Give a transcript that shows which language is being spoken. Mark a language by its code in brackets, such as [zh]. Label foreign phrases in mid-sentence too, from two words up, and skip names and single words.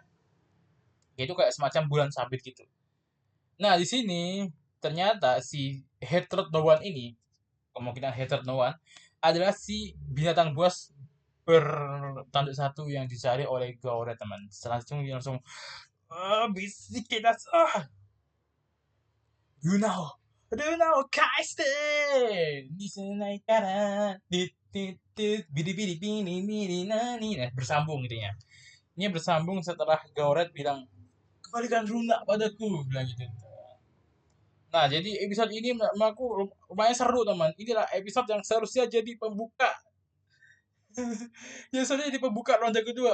[id] Itu kayak semacam bulan sabit gitu. Nah di sini ternyata si Hatred No One ini, kemungkinan Hatred No One adalah si binatang buas bertanduk satu yang dicari oleh Gaora, teman. Selanjutnya dia langsung bisik kita, [en] you know, you know, Kaiste, disenai kara, titit, bidi bidi bini bini nani, [id] nah, bersambung intinya. Ini bersambung setelah Gauret bilang, kembalikan runa padaku, bilang gitu. Nah, jadi episode ini menurutku lumayan seru, teman. Inilah episode yang seharusnya jadi pembuka. Yang seharusnya jadi pembuka ronde kedua.